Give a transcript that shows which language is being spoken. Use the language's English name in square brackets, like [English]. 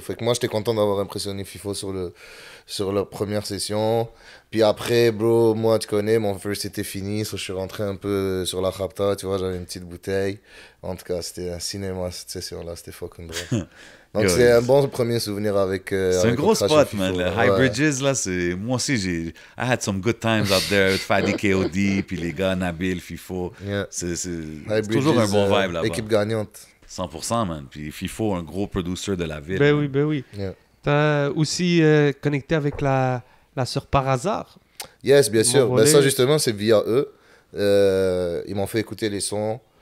[French] Fait que moi, j'étais content d'avoir impressionné FIFO sur leur première session. Puis après, bro, moi, tu connais, mon first était fini. So je suis rentré un peu sur la rapta, tu vois, j'avais une petite bouteille. En tout cas, c'était un cinéma cette session-là, c'était fucking drôle. Donc c'est un bon premier souvenir avec. C'est un gros spot, man. Le High Bridges, là, c'est. Moi aussi, [English] I had some good times out there with Fadi KOD, puis les gars, Nabil, FIFO. Yeah. [French] C'est toujours un bon vibe là-bas. Équipe gagnante. 100%, man. Puis FIFO, un gros producer de la ville. Ben oui, ben oui. [English] Yeah. [French] T'as aussi connecté avec la sœur par hasard. Yes, bien sûr. Ben, Relais. ça, justement, c'est via eux. Ils m'ont fait écouter les sons.